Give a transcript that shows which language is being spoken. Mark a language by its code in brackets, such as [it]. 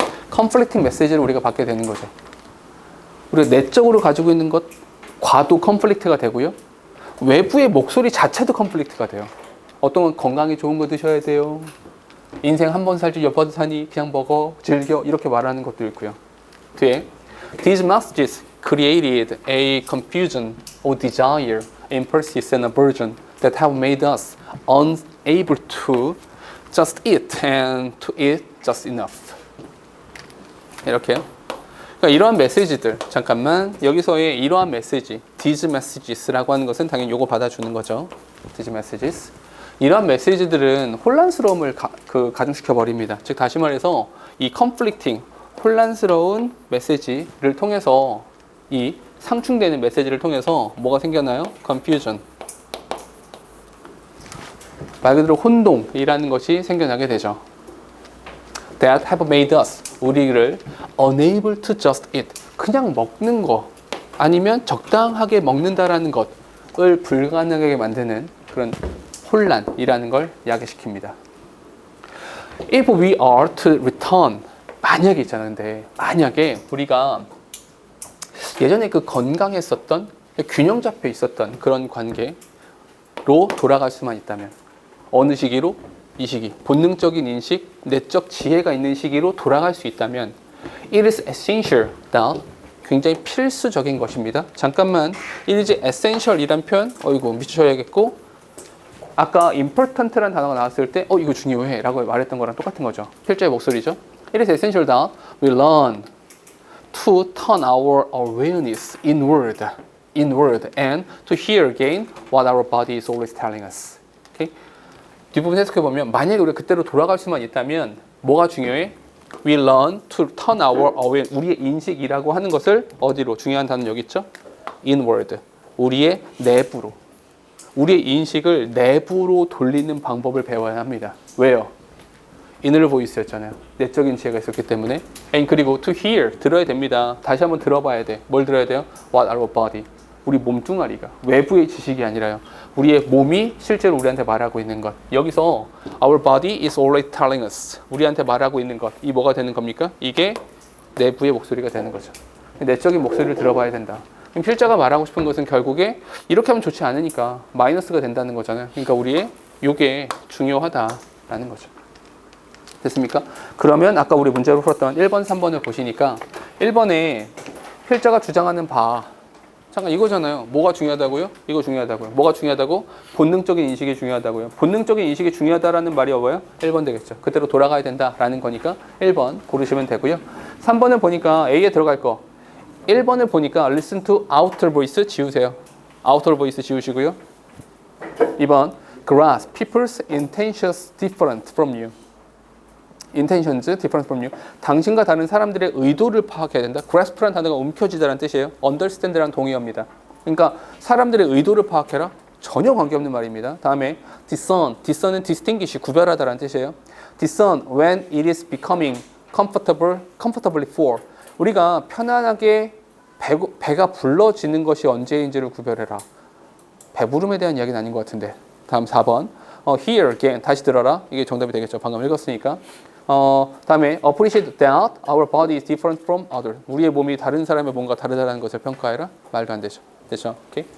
[ko] conflicting 메시지를 우리가 받게 되는 거죠. 우리가 내적으로 가지고 있는 것과도 컨플릭트가 되고요. 외부의 목소리 자체도 컨플릭트가 돼요. 어떤 건 건강에 좋은 거 드셔야 돼요. 인생 한 번 살지 몇 번 사니 그냥 먹어 즐겨 이렇게 말하는 것도 있고요. 뒤에 [en] These messages created a confusion or desire, impulses and aversion that have made us unable to just eat and to eat just enough. [ko] 이렇게요. 그러니까 이러한 메시지들 잠깐만 여기서의 이러한 메시지 [en] these messages [ko] 라고 하는 것은 당연히 요거 받아주는 거죠. [en] these messages [ko] 이러한 메시지들은 혼란스러움을 가중시켜 버립니다. 즉 다시 말해서 이 conflicting 혼란스러운 메시지를 통해서 이 상충되는 메시지를 통해서 뭐가 생겨나요? confusion 말 그대로 혼동이라는 것이 생겨나게 되죠. [en] That have made us [ko] 우리를 [en] unable to just eat [ko] 그냥 먹는 거 아니면 적당하게 먹는다라는 것을 불가능하게 만드는 그런 혼란이라는 걸 야기시킵니다. [en] If we are to return [ko] 만약에 있잖아요. 근데 만약에 우리가 예전에 그 건강했었던 균형 잡혀 있었던 그런 관계로 돌아갈 수만 있다면 어느 시기로? 이 시기 본능적인 인식, 내적 지혜가 있는 시기로 돌아갈 수 있다면 [en] it is essential that [ko] 굉장히 필수적인 것입니다. 잠깐만 [en] it is essential [ko] 이란 표현 어이구 미쳐야겠고 아까 important라는 단어가 나왔을 때 이거 중요해 라고 말했던 거랑 똑같은 거죠. 필자의 목소리죠. [en] It is essential that we learn to turn our awareness inward and to hear again what our body is always telling us. Okay? [ko] 뒷부분 해석해보면 만약에 우리가 그때로 돌아갈 수만 있다면 뭐가 중요해? [en] We learn to turn our awareness [ko] 우리의 인식이라고 하는 것을 어디로? 중요한 단어 여기 있죠? inward 우리의 내부로 우리의 인식을 내부로 돌리는 방법을 배워야 합니다. 왜요? inner voice였잖아요. 내적인 지혜가 있었기 때문에 and 그리고 [en] to hear [ko] 들어야 됩니다. 다시 한번 들어봐야 돼. 뭘 들어야 돼요? [en] What our body [ko] 우리 몸뚱아리가 외부의 지식이 아니라요. 우리의 몸이 실제로 우리한테 말하고 있는 것. 여기서 [en] our body is always telling us. [ko] 우리한테 말하고 있는 것. 이 뭐가 되는 겁니까? 이게 내부의 목소리가 되는 거죠. 내적인 목소리를 들어봐야 된다. 그럼 필자가 말하고 싶은 것은 결국에 이렇게 하면 좋지 않으니까 마이너스가 된다는 거잖아요. 그러니까 우리의 이게 중요하다라는 거죠. 됐습니까? 그러면 아까 우리 문제로 풀었던 1번, 3번을 보시니까 1번에 필자가 주장하는 바 잠깐 이거잖아요. 뭐가 중요하다고요? 이거 중요하다고요. 뭐가 중요하다고? 본능적인 인식이 중요하다고요. 본능적인 인식이 중요하다라는 말이 뭐예요? 1번 되겠죠. 그대로 돌아가야 된다라는 거니까 1번 고르시면 되고요. 3번을 보니까 A에 들어갈 거. 1번을 보니까 [en] listen to outer voice [ko] 지우세요. [en] outer voice [ko] 지우시고요. [en] 2번 grasp people's intentions different from you. intentions different from you. [ko] 당신과 다른 사람들의 의도를 파악해야 된다. grasp라는 단어가 움켜쥐다라는 뜻이에요. understand랑 동의어입니다. 그러니까 사람들의 의도를 파악해라. 전혀 관계없는 말입니다. 다음에 discern은 distinguish, 구별하다라는 뜻이에요. [en] discern when it is becoming comfortably full. [ko] 우리가 편안하게 배가 불러지는 것이 언제인지를 구별해라. 배부름에 대한 이야기는 아닌 것 같은데. 다음 4번. [en] hear again. [ko] 다시 들어라. 이게 정답이 되겠죠. 방금 읽었으니까. 다음에 [en] appreciate that our body is different from others. [ko] 우리의 몸이 다른 사람의 몸과 다르다는 것을 평가해라. 말도 안 되죠. 됐죠? 오케이.